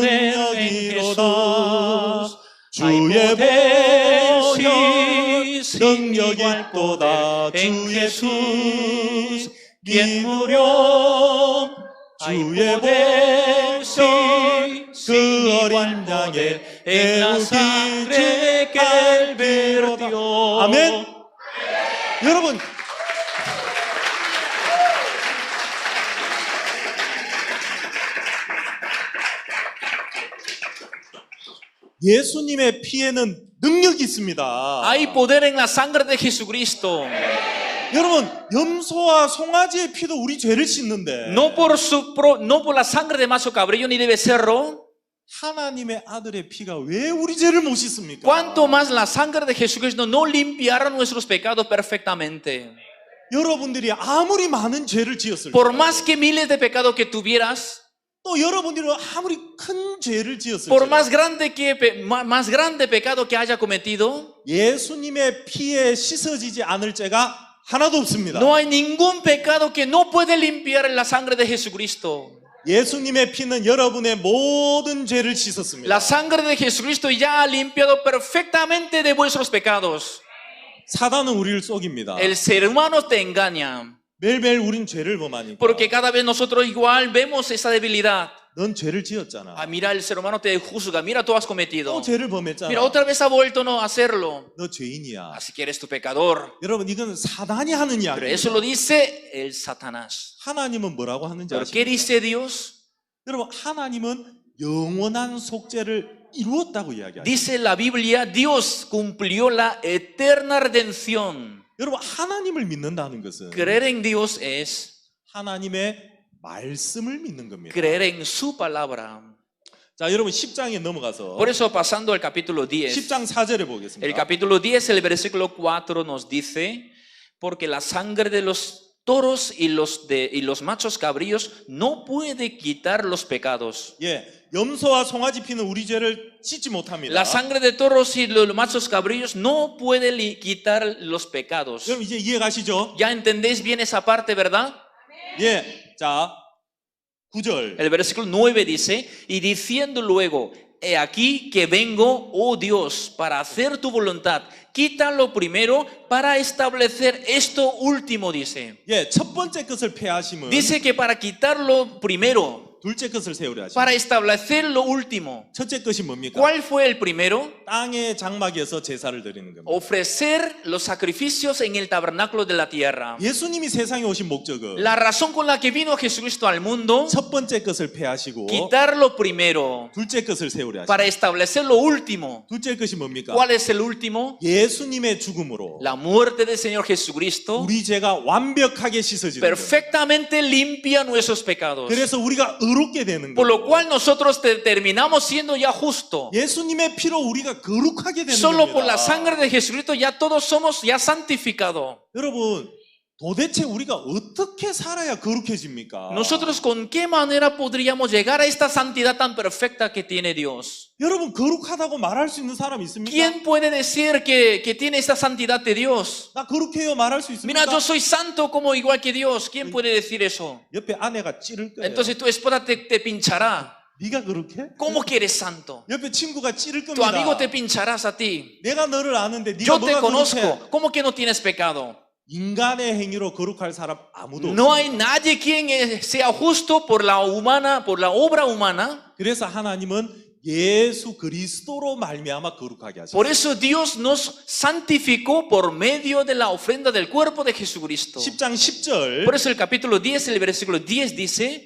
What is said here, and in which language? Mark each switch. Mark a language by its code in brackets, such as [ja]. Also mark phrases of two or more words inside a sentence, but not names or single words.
[ko] 능력이로다 주의 보혈 능력이 있도다 주 예수 믿으렴 주의 보혈 그 어린 양의 애우기 calvero다. 아멘. 여러분 예수님의 피에는 능력이 있습니다. [es] Hay poder en la sangre de Jesucristo. [ko] 여러분 염소와 송아지의 피도 우리 죄를 씻는데 [es] No por la sangre de macho cabrillo ni de becerro. [ko] 하나님의 아들의 피가 왜 우리 죄를 못 씻습니까? [es] Cuanto más la sangre de Jesucristo no limpiará nuestros pecados perfectamente. [ko] 여러분들이 아무리 많은 죄를 지었을 때 [es] Por más que miles de pecados que tuvieras, [ko] 또 여러분들이 아무리 큰 죄를 지었을 [es] por [ko] 때 [es] más grande pecado que haya cometido, [ko] 예수님의 피에 씻어지지 않을 죄가 하나도 없습니다. [es] no hay ningún pecado que no puede limpiar en la sangre de Jesucristo. [ko] 예수님의 피는 여러분의 모든 죄를 씻었습니다. [es] La sangre de Jesucristo ya ha limpiado perfectamente de vuestros pecados. [ko] 사단은 우리를 속입니다. [es] El ser humano te engaña, [ko] 매일매일 우린 죄를 범하니까. [es] porque cada vez nosotros igual vemos esa debilidad. [ko] 넌 죄를 지었잖아. [es] Ah, mira, el ser humano te juzga, mira, tú has cometido. [ko] 또 죄를 범했잖아. [es] Mira, otra vez ha vuelto no a hacerlo. [ko] 너 죄인이야. [es] Así que eres tu pecador. [ko] 여러분 이건 사단이 하는 [es] Pero [ko] 이야기예요. [es] eso lo dice el Satanás. [ko] 하나님은 뭐라고 하는지 [es] ¿Pero qué [ko] 아십니까? [es] dice Dios? [ko] 여러분 하나님은 영원한 속죄를 이루었다고 이야기하죠. [es] Dice la Biblia, Dios cumplió la eterna redención. [ko] 여러분 하나님을 믿는다는 것은 [es] Creer en Dios es [ko] 하나님의 말씀을 믿는 겁니다. [es] creer en su palabra. [ko] 자, 여러분 10장에 넘어가서 [es] Por eso, pasando al capítulo 10, [ko] 10장 4절에 [es] el [ko] 보겠습니다. [es] capítulo 10, el versículo 4 nos dice, porque la sangre de los toros y los machos cabríos no puede quitar los pecados. [ko] 예, 염소와 송아지 피는 우리 죄를 씻지 못합니다. [es] La sangre de toros y los machos cabríos no puede quitar los pecados. [ko] 여러분 이제 이해 가시죠? [es] ¿Ya entendéis bien esa parte, verdad? [ko] 예, 자 9절. [es] El versículo 9 dice, y diciendo luego, he aquí que vengo, oh Dios, para hacer tu voluntad. Quítalo primero para establecer esto último, dice. [ko] 예, 첫 번째 것을 폐하심은 [es] Dice que para quitarlo primero, [ko] 둘째 것을 세우려 하십니다. [es] para establecer lo último. [ko] 첫째 것이 뭡니까? [es] ¿Cuál fue el primero? [ko] 땅의 장막에서 제사를 드리는 겁니다. [es] Ofrecer los sacrificios en el tabernáculo de la tierra. [ko] 예수님이 세상에 오신 목적은 [es] La razón con la que vino Jesucristo al mundo, [ko] 첫 번째 것을 폐하시고 [es] quitarlo primero [ko] 둘째 것을 세우려 하십니다. [es] para establecer lo último. [ko] 둘째 것이 뭡니까? [es] ¿Cuál es el último? [ko] 예수님의 죽음으로 [es] La muerte del Señor Jesucristo [ko] 우리 죄가 완벽하게 씻어지는 겁니다. [es] perfectamente limpia nuestros pecados. [ko] 그래서 우리가 의롭게 되는 [es] Por [ko] 거예요. [es] lo cual nosotros terminamos siendo ya justos. [ko] 예수님의 피로 우리가 거룩하게 되는 [es] Solo por la [ko] 겁니다. [es] sangre de Jesucristo ya todos somos ya santificados. [ko] 여러분 도대체 우리가 어떻게 살아야 거룩해집니까? [es] Nosotros con qué manera podríamos llegar a esta santidad tan perfecta que tiene Dios. [ko] 여러분 거룩하다고 말할 수 있는 사람 있습니까? [es] ¿Quién puede decir que tiene esta santidad de Dios? [ko] 나 거룩해요 말할 수 [es] Mira, [ko] 있습니까? [es] yo soy santo como igual que Dios. ¿Quién puede decir eso? [ko] 옆에 아내가 찌를 거예요. [es] Entonces tu esposa te pinchará. [ko] 네가 그렇게? [es] ¿Cómo que eres santo? [ko] 옆에 친구가 찌를 [es] Tu [ko] 겁니다. [es] amigo te pincharás a ti. [ko] 내가 너를 아는데 네가 [es] Yo te [ko] 뭐가 [es] conozco. [ko] 거룩해? [es] ¿Cómo que no tienes pecado? [ko] 인간의 행위로 거룩할 사람 아무도 [es] No [ko] 없어요. [es] hay nadie quien sea justo por la obra humana. [ko] 그래서 하나님은 예수 그리스도로 말미암아 거룩하게 하셨어요. [es] Por eso Dios nos santificó por medio de la ofrenda del cuerpo de Jesucristo. [ko] 10장 10절 [es] Por eso el capítulo 10, el versículo 10 dice,